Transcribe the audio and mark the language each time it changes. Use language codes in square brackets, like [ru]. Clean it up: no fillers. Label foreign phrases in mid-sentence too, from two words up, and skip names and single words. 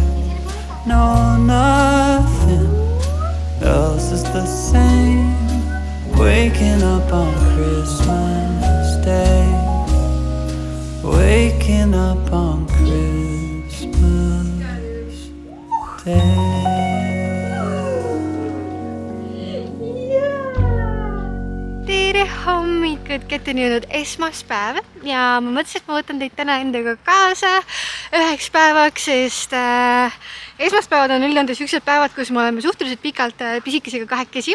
[en] No, nothing else is the same. Waking up on Christmas Day. Waking up on Christmas Day. [et] Tere hommikut, kätte on jõudnud esmaspäev ja ma mõtlesin, et ma võtan teid täna endaga kaasa üheks päevaks, sest esmaspäevad on üldjuhul sellised päevad, kus me oleme suhteliselt pikalt pisikesega kahekesi.